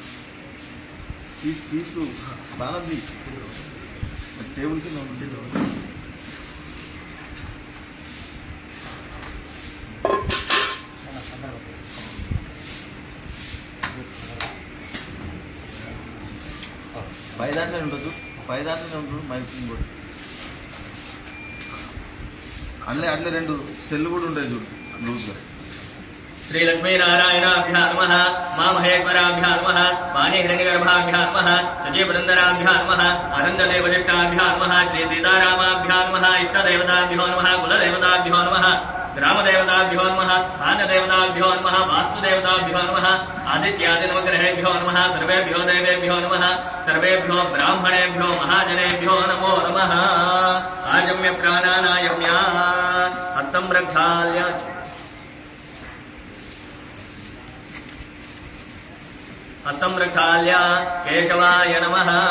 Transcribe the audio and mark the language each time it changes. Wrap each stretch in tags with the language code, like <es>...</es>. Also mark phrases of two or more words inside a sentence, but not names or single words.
<te>పీసు బాలది టేబుల్ కింద ఉంటుంది పై దాంట్లోనే ఉండదు మైక్ కూడా అట్లే రెండు సెల్లు కూడా ఉంటాయి చూడు లూజ్గా</te> <sa>श्री लक्ष्मी नारायणाभ्यां नमः मां महेश्वराभ्यां नमः वाणी हिरण्यगर्भाभ्यां नमः सजीवृन्दराभ्यां नमः आनन्ददेवदिष्टाभ्यां नमः श्री सीतारामाभ्यां नमः इष्टदेवताभ्यो नमः कुलदेवताभ्यो नमः ग्रामदेवताभ्यो नमः स्थानदेवताभ्यो नमः वास्तुदेवताभ्यो नमः आदित्यादिनवग्रहेभ्यो नमः सर्वेभ्यो देवेभ्यो नमः सर्वेभ्यो ब्राह्मणेभ्यो महाजनेभ्यो नमो नमः आजम्य प्राणानायम्या हस्तं प्रक्षाल्य हस्तं प्रक्षाल्य केशवाय नमः</sa>